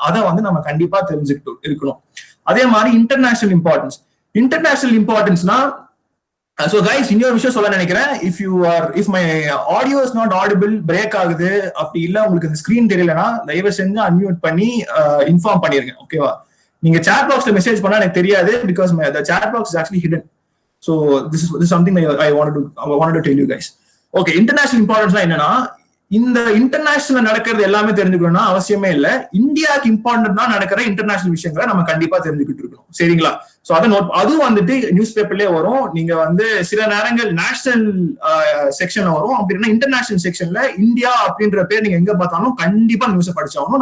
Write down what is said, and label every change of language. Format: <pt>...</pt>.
<ta>அதை வந்து நம்ம கண்டிப்பா தெரிஞ்சுக்கிட்டு இருக்கணும். அதே மாதிரி இன்டர்நேஷனல் இம்பார்ட்டன்ஸ்னா</ta> <en>so guys</en> <ta>இன்னொரு விஷயம் சொல்ல நினைக்கிறேன்.</ta> <en>if my audio is not audible,</en> <ta>break ஆகுது, அப்படி இல்ல உங்களுக்கு இந்த ஸ்கிரீன் தெரியலனா தயவு செஞ்சு அன்மியூட் பண்ணி இன்ஃபார்ம் பண்ணிருங்க. ஓகேவா? நீங்க chat boxல மெசேஜ் பண்ணா எனக்கு தெரியாது</ta> <en>because the chat box is actually hidden. So this is something I wanted to tell you guys.</en> <ta>Okay, international importance என்னன்னா இந்த இன்டர்நேஷனல் நடக்கிறது எல்லாமே தெரிஞ்சுக்கணும்னா அவசியமே இல்ல. இந்தியாவுக்கு இம்பார்ட்டன்டா நடக்கிற இன்டர்நேஷனல் விஷயங்களை நம்ம கண்டிப்பா தெரிஞ்சுக்கிட்டு இருக்கணும். சரிங்களா? சோ அதை அதுவும் வந்துட்டு நியூஸ் பேப்பர்லயே வரும். நீங்க வந்து சில நேரங்கள் நேஷனல் செக்ஷன்ல வரும், அப்படின்னா இன்டர்நேஷனல் செக்ஷன்ல இந்தியா அப்படின்ற பேர் நீங்க எங்க பார்த்தாலும் கண்டிப்பா நியூஸ் படிச்சாகணும்.</ta>